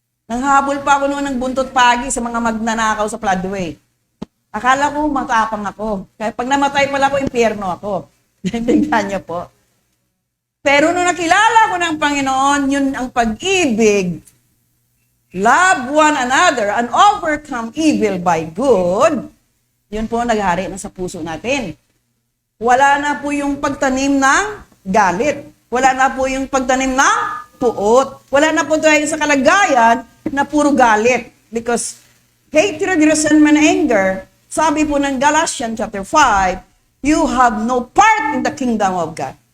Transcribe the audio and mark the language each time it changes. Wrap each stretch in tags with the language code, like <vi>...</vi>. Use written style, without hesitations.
<tl>Nanghabol pa ako noon ng buntot pagi sa mga magnanakaw sa floodway. Akala ko matapang ako. Kaya pag namatay pala ako, impyerno ako. Naintindihan niyo po? Pero nung nakilala ko ng Panginoon, yun ang pag-ibig.</tl> <en>Love one another and overcome evil by good.</en> <tl>Yun po naghari na sa puso natin. Wala na po yung pagtanim ng galit. Wala na po yung pagtanim ng puot. Wala na po tayo sa kalagayan na puro galit.</tl> <en>Because hatred, resentment, anger,</en> <tl>sabi po ng</tl> <en>Galatians chapter 5, you have no part in the kingdom of God.</en>